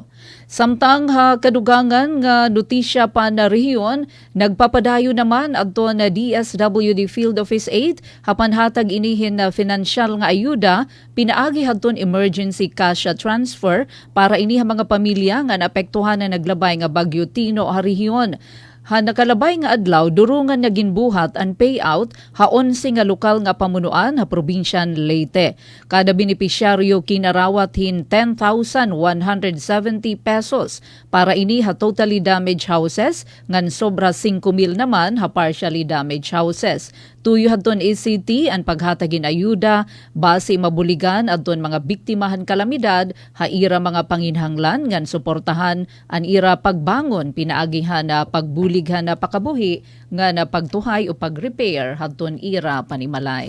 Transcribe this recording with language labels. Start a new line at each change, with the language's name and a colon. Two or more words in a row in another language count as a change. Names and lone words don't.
Waray: Samtang ha kadugangan nga notisya pa na rehiyon, nagpapadayo naman adto na DSWD Field Office 8 hapan hatag inihin na financial nga ayuda pinaagi hadton
English: emergency cash transfer
Waray: para ini ha mga pamilya nga naapektuhan na naglabay nga Bagyo Tino ha rehiyon. Ha nakalabay nga adlaw durungan na ginbuhat ang payout ha 11 nga lokal nga pamunuan ha probinsyan Leyte. Kada benepisyaryo kinarawat hin 10,170 pesos para ini ha
English: totally damaged houses
Waray: ngan sobra 5,000 naman ha
English: partially damaged houses.
Waray: Tuyo hadton ACT ang paghatagin ayuda base mabuligan adton mga biktimahan kalamidad ha ira mga panginhanglan ngan suportahan ang ira pagbangon pinaagihan na pagbulighan na pakabuhi nga na pagtuhay o pag-repair hadton ira panimalay.